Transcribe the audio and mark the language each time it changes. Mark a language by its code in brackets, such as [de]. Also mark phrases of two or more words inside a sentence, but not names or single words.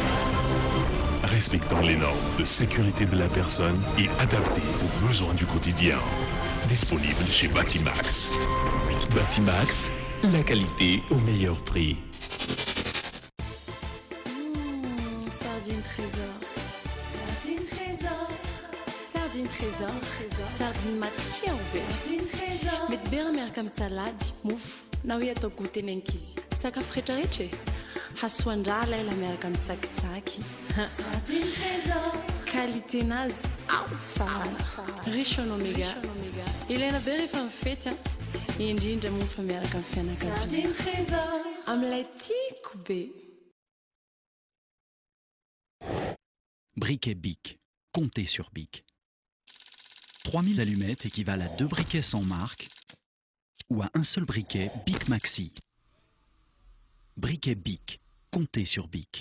[fr] Respectant les normes de sécurité de la personne et adaptée aux besoins du quotidien. Disponible chez Batimax. Batimax, la qualité au meilleur prix. Sardine trésor. Sardine trésor. Sardine trésor. Sardine matchiaoze. Sardine trésor. [mg] Mety be miaraka amin'ny salady, mofo, na hoe atao goûter ny ankizy. Sakafo rehetrarehetra e. Hasoandrala ela miaraka amin'ny tsakitsaky. [fr] Sardine trésor. [mg] Qualité nazy ao tsara. [fr] Riche en oméga. [mg] Ilaina be rehefa mifety indrindra moa fa miaraka amin'ny fianakaviana. [fr] Sardine trésor. [mg] Amin'ilay tiako be. [fr] Briquet Bic. Comptez sur Bic. 3000 allumettes équivalent à 2 briquets sans marque ou à un seul briquet Bic Maxi. Briquet Bic. Comptez sur Bic.